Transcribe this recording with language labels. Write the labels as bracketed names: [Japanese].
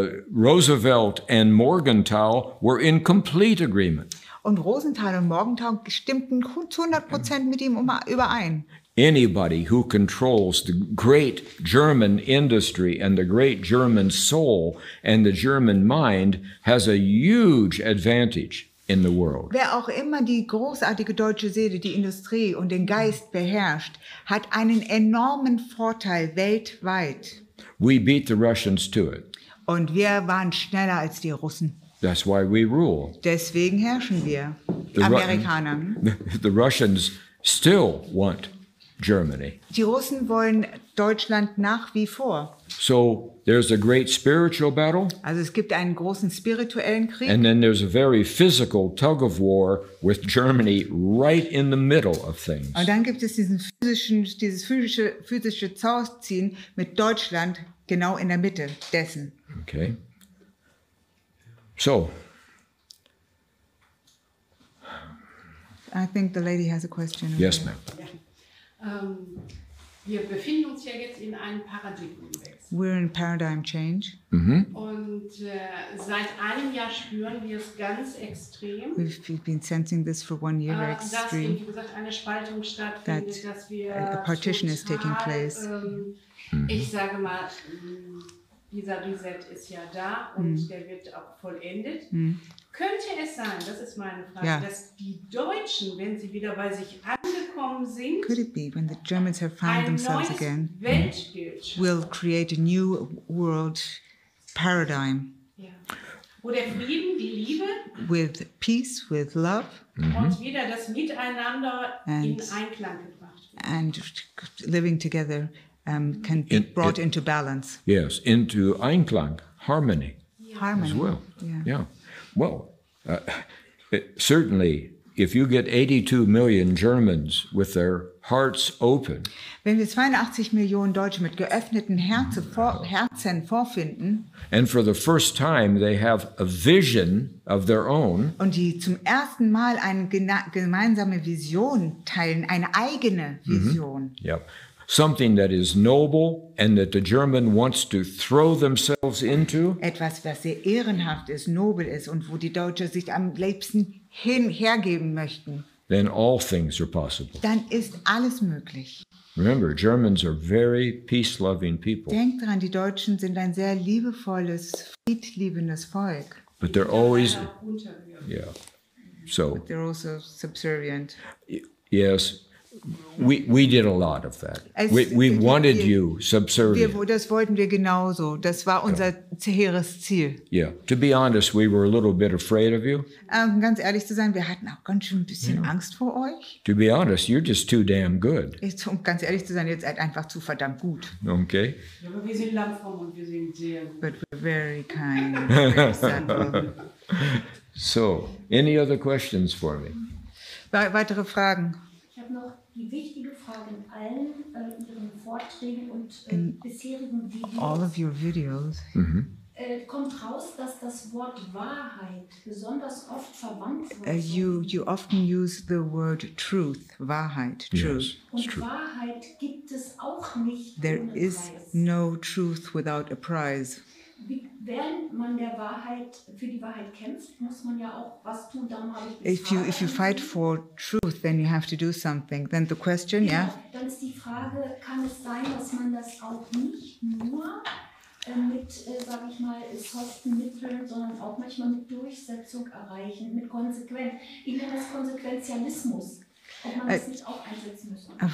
[English] Roosevelt and Morgenthau were in complete agreement. [German] Und Rosenthal und Morgenthau stimmten zu 100% mit ihm überein. [English] Anybody who controls the great German industry and the great German soul and the German mind has a huge advantage in the world. [German] Wer auch immer die großartige deutsche Seele, die Industrie und den Geist beherrscht, hat einen enormen Vorteil weltweit. [English] We beat the Russians to it. [German] Und wir waren schneller als die Russen. [English] That's why we rule. [German] Deswegen herrschen wir, Amerikaner. [English] The Russians still want Germany. [German] Die Russen wollen Deutschland nach wie vor. [English] So there's a great spiritual battle. [German] Also es gibt einen großen spirituellen Krieg. [English] And then there's a very physical tug of war with Germany right in the middle of things. [German] Und dann gibt es dieses physische Zauziehen mit Deutschland genau in der Mitte dessen. [English] Okay. So. I think the lady has a question. Yes, ma'am. [German] Wir befinden uns ja jetzt in einem Paradigmenwechsel. [English] We're in paradigm change. [German] Und seit einem Jahr spüren wir es ganz extrem. [English] We've been sensing this for 1 year very [German] dass, [English] extreme. [German] wie gesagt, eine Spaltung stattfindet, dass wir [English] a partition is taking place. [German] Ich sage mal, dieser Reset ist ja da und der wird auch vollendet. Könnte es sein, das ist meine Frage, dass die Deutschen, wenn sie wieder bei sich angekommen sind, [English] Could it be when the Germans have found themselves again, [German] Weltbild [English] will create a new world paradigm [German] wo der Frieden, die Liebe [English] with peace, with love, [German] und wieder das Miteinander in Einklang gebracht wird? [English] and living together can be brought into balance. Yes, into Einklang, harmony. Harmony. As well. Yeah. Well, certainly, if you get 82 million Germans with their hearts open, [German] Wenn wir 82 Millionen Deutsche mit geöffneten Herzen vorfinden [English] and for the first time they have a vision of their own, [German] und die zum ersten Mal eine gemeinsame Vision teilen, eine eigene Vision, [English] yep, something that is noble and that the German wants to throw themselves into, [German] etwas, was sehr ehrenhaft ist, nobel ist und wo die Deutschen sich am liebsten hergeben möchten, [English] then all things are possible. [German] dann ist alles möglich. [English] Remember, Germans are very peace-loving people, [German] Denkt daran, die Deutschen sind ein sehr liebevolles, friedliebendes Volk. [English] but they're always, yeah. So, They're also subservient. yes, We did a lot of that. We wanted you subservient. [German] Das wollten wir genauso. Das war unser hehres Ziel. [English] Yeah. To be honest, we were a little bit afraid of you. [German] Ganz ehrlich zu sein, wir hatten auch ganz schön ein bisschen Angst vor euch. [English] To be honest, you're just too damn good. [German] Um ganz ehrlich zu sein, ihr seid einfach zu verdammt gut. [English] Okay. [German] Ja, aber wir sind langfromm und wir sind sehr gut. [English] But we're very kind, very simple. So, any other questions for me? [German] Weitere Fragen? Ich habe noch die wichtige Frage in allen Ihren Vorträgen und bisherigen Videos. [English] All of your videos. [German] Kommt raus, dass das Wort Wahrheit besonders oft verwandt wird. [English] You often use the word truth, Wahrheit, truth. Yes, [German] und [English] true. [German] Wahrheit gibt es auch nicht [English] There [German] ohne [English] is [German] Preis. [English] no truth without a prize. [German] Während man für die Wahrheit kämpft, muss man ja auch was tun. Darum habe ich [English] If you fight for truth, then you have to do something. Then the question, yeah. [German] Dann ist die Frage, kann es sein, dass man das auch nicht nur mit, sage ich mal, soften Mitteln, sondern auch manchmal mit Durchsetzung erreichen, mit Konsequenz. Ich nenne das Konsequenzialismus. Ob man das nicht auch einsetzen müsste.